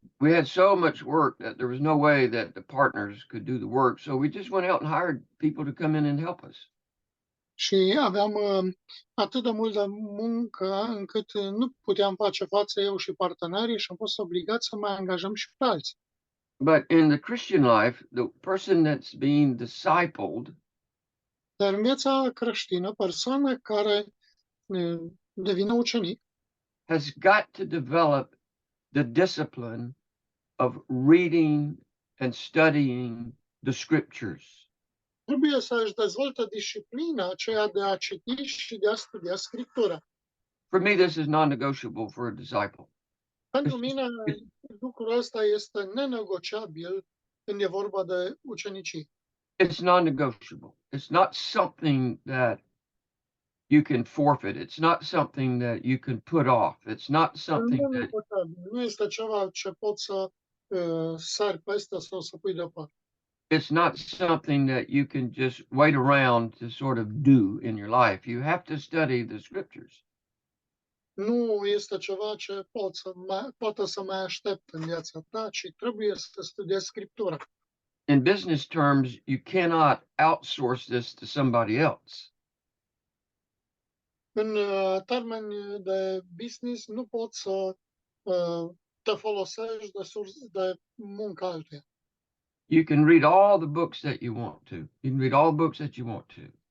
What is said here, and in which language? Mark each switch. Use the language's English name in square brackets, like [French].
[English] we had so much work that there was no way that the partners could do the work. So we just went out and hired people to come in and help us. [Romanian] Și aveam atât de mult de muncă încât nu puteam face față eu și partenerii și am fost obligat să mai angajăm și pe alții. [English] But in the Christian life, the person that's being discipled [Romanian] Dar în viața creștină, persoana care devine ucenic [English] has got to develop the discipline of reading and studying the scriptures. [Romanian] trebuie să își dezvolte disciplina aceea de a citi și de a studia Scriptura. [English] For me, this is non-negotiable for a disciple. [Romanian] Pentru mine, lucrul ăsta este nenegociabil când e vorba de ucenicie. [English] It's non-negotiable. It's not something that you can forfeit. It's not something that you can put off. It's not something that [Romanian] Nenegociabil. Nu este ceva ce poți să sari peste sau să pui deoparte. [English] it's not something that you can just wait around to sort of do in your life. You have to study the scriptures. [Romanian] Nu este ceva ce poate să mai aștept în viața ta, ci trebuie să studiezi Scriptura. [English] In business terms, you cannot outsource this to somebody else. [Romanian] În termeni de business, nu poți să te folosești de muncă altuia. [English] You can read all the books that you want to. You can read all the books that you want to.